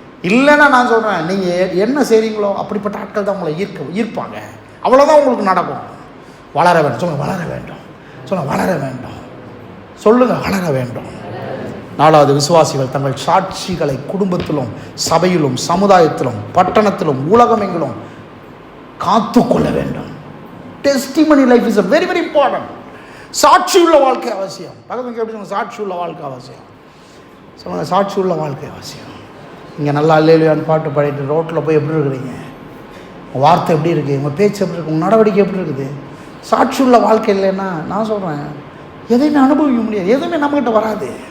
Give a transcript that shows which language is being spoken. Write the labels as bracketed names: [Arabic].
[Tamil] இல்லைன்னா நான் சொல்கிறேன், நீங்கள் என்ன செய்கிறீங்களோ அப்படிப்பட்ட ஆட்கள் தான் உங்களை ஈர்ப்பாங்க. அவ்வளோதான் உங்களுக்கு நடக்கும். வளர வேண்டும். சொல்லுங்கள், வளர வேண்டும். சொல்லுங்கள், வளர வேண்டும். சொல்லுங்கள், வளர வேண்டும். 4வது, விசுவாசிகள் தங்கள் சாட்சிகளை குடும்பத்திலும் சபையிலும் சமுதாயத்திலும் பட்டணத்திலும் உலகமெங்கிலும் காத்து கொள்ள வேண்டும். [English] Testimony life is a very very important. [Tamil] சாட்சி உள்ள வாழ்க்கை அவசியம். பக்கத்துக்கு எப்படி சொல்லுங்க, சாட்சி உள்ள வாழ்க்கை அவசியம். சொல்லுங்க, சாட்சி உள்ள வாழ்க்கை அவசியம். இங்கே நல்லா அல்லேலூயான்னு பாட்டு பாடிட்டு ரோட்டில் போய் எப்படி இருக்கிறீங்க, உங்கள் வார்த்தை எப்படி இருக்குது, உங்கள் பேச்சு எப்படி இருக்குது, உங்கள் நடவடிக்கை எப்படி இருக்குது? சாட்சி உள்ள வாழ்க்கை இல்லைன்னா நான் சொல்கிறேன் எதையுமே அனுபவிக்க முடியாது, எதுவுமே நம்மகிட்ட வராது.